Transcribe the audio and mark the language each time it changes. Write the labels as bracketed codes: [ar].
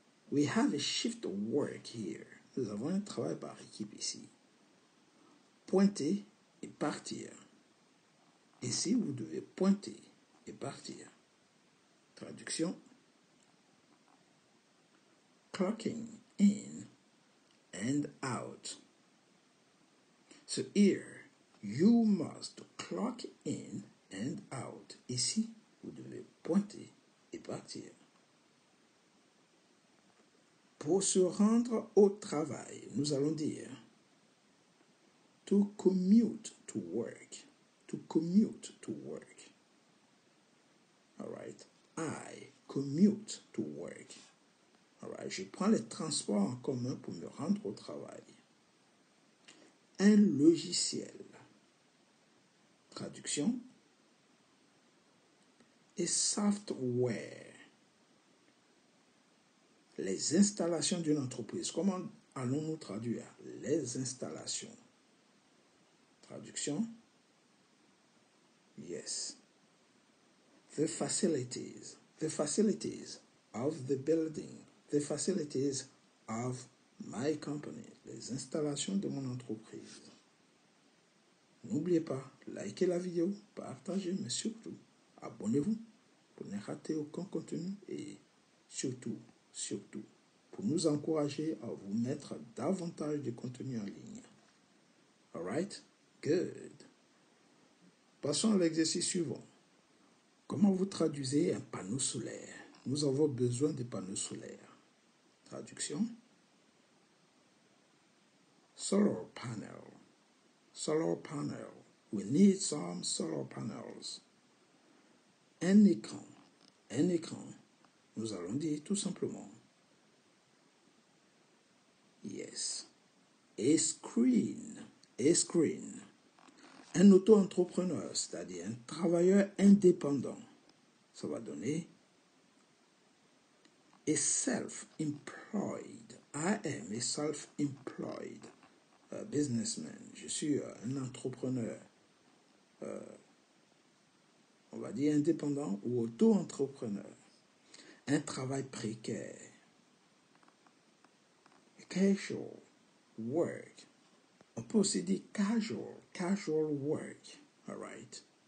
[en] We have a shift work here. [fr] Nous avons un travail par équipe ici. Pointer et partir. Ici, vous devez pointer et partir. Traduction. [en] Clocking in and out. So here, you must clock in and out. [fr] Ici, vous devez pointer et partir. Pour se rendre au travail, nous allons dire [en] to commute to work. To commute to work. All right. I commute to work. All right. [fr] Je prends les transports en commun pour me rendre au travail. Un logiciel. Traduction. [en] Et software. [fr] Les installations d'une entreprise. Comment allons-nous traduire les installations? Traduction. [en] Yes. The facilities. The facilities of the building. The facilities of my company. [fr] Les installations de mon entreprise. N'oubliez pas, likez la vidéo, partagez, mais surtout, abonnez-vous pour ne rater aucun contenu et surtout, pour nous encourager à vous mettre davantage de contenu en ligne. [en] Alright? Good. [fr] Passons à l'exercice suivant. Comment vous traduisez un panneau solaire? Nous avons besoin de panneaux solaires. Traduction. [en] Solar panel. Solar panel. We need some solar panels. [fr] Un écran. Un écran. Nous allons dire tout simplement. [en] Yes. A screen. A screen. [fr] Un auto-entrepreneur, c'est-à-dire un travailleur indépendant. Ça va donner [en] a self-employed. I am a self-employed businessman. [fr] Je suis un entrepreneur, on va dire indépendant ou auto-entrepreneur. Un travail précaire. [en] Casual work. [fr] On peut aussi dire [en] casual work. All right.